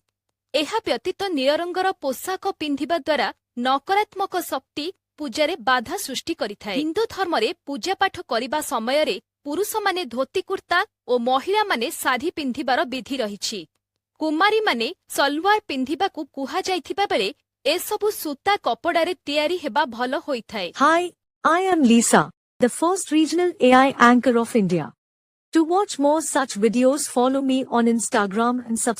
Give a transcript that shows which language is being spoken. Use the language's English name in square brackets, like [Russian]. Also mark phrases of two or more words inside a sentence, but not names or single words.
[Odia] ଏହା ବ୍ୟତୀତ ନୀଳ ରଙ୍ଗର ପୋଷାକ ପିନ୍ଧିବା ଦ୍ୱାରା ନକାରାତ୍ମକ ଶକ୍ତି ପୂଜାରେ ବାଧା ସୃଷ୍ଟି କରିଥାଏ। ହିନ୍ଦୁ ଧର୍ମରେ ପୂଜା ପାଠ କରିବା ସମୟରେ ପୁରୁଷ ମାନେ ଧୋତି କୁର୍ତ୍ତା ଓ ମହିଳା ମାନେ ଶାଢ଼ୀ ପିନ୍ଧିବାର ବିଧି ରହିଛି। କୁମାରୀ ମାନେ ସଲୱାର ପିନ୍ଧିବାକୁ କୁହାଯାଇଥିବା ବେଳେ ଏସବୁ ସୂତା କପଡ଼ାରେ ତିଆରି ହେବା ଭଲ ହୋଇଥାଏ। [English] Hi, I am Lisa, the first regional AI anchor of India. To watch more such videos, follow me on Instagram and subscribe.